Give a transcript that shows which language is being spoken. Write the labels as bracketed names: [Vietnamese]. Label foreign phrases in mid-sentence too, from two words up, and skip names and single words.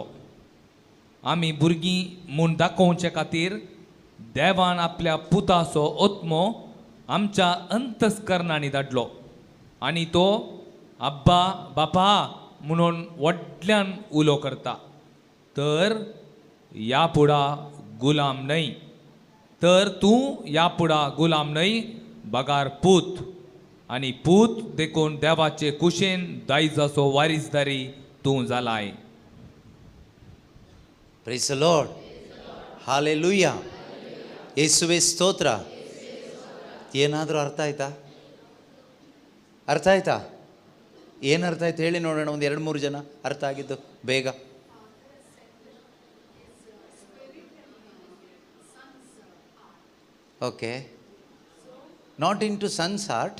[Konkani] आमी भुरगीं म्हूण दाखोवचे खातीर देवान आपल्या पुताचो आत्मो आमच्या अंतस्करणांनी धाडलो आनी तो अब्बा बापा म्हणून व्हडल्यान उलो करता. तर या पुढा गुलाम न्हय. तर तूं या पुढा गुलाम न्हय, बगार पूत. आनी पूत देखून देवाचे कुशेन दायजाचो वारीसदारी तूं जालाय. [English] Praise the Lord. Hallelujah. [Kannada] ಯೇಸುವೇ ಸ್ತೋತ್ರ. ಏನಾದರೂ ಅರ್ಥ ಆಯ್ತಾ? ಅರ್ಥ ಆಯ್ತಾ? ಏನು ಅರ್ಥ ಆಯ್ತು ಹೇಳಿ ನೋಡೋಣ. ಒಂದು 2-3 ಜನ ಅರ್ಥ ಆಗಿದ್ದು ಬೇಗ. [English] Okay, not in to sons heart.